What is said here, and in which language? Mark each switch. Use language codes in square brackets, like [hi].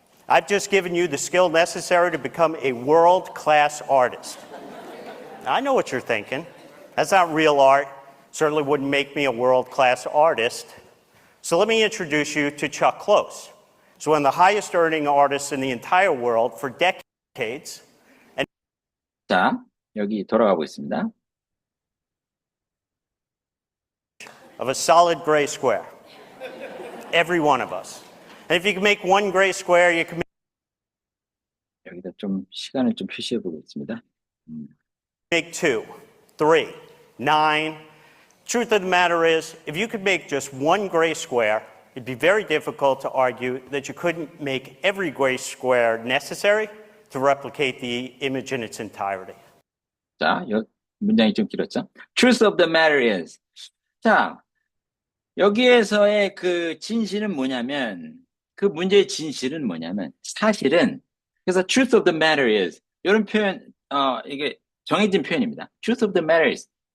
[en] I've just given you the skill necessary to become a world-class artist. I know what you're thinking. That's not real art. Certainly wouldn't make me a world-class artist. So let me introduce you to Chuck Close. So one of the highest earning artists in the entire world for decades. And [ko] 자, 여기 돌아가고 있습니다. [en] of a solid gray square. Every one of us. And if you can make one gray square, you can [ko] 여기다 좀 시간을 좀 표시해 보겠습니다. [en] make 2, 3, 9. Truth of the matter is, if you could make just one gray square, it'd be very difficult to argue that you couldn't make every gray square necessary to replicate the image in its entirety. [ko] 자, 문장이 좀 길었죠? [en] Truth of the matter is. [ko] 자, 여기에서의 그 진실은 뭐냐면, 그 문제의 진실은 뭐냐면, 사실은, 그래서 [en] truth of the matter is. [ko] 이런 표현, 이게 정해진 표현입니다. [en] Truth of the matter is.